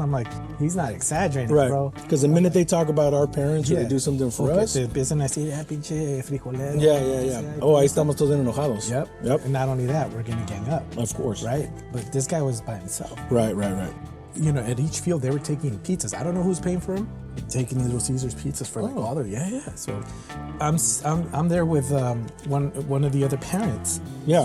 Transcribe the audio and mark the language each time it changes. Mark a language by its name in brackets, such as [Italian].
[English] I'm like, he's not exaggerating, right, bro. Because the minute they talk about our parents or they do something for us. [Spanish] Te empiezan a decir, pinche frijolero. [English] Yeah. [Spanish] Oh, ahí estamos todos enojados. [English] Yep. And not only that, we're going to gang up. Of course. Right? But this guy was by himself. Right. At each field, they were taking pizzas. I don't know who's paying for them, taking Little Caesars pizzas for like all the So I'm there with one of the other parents. Yeah.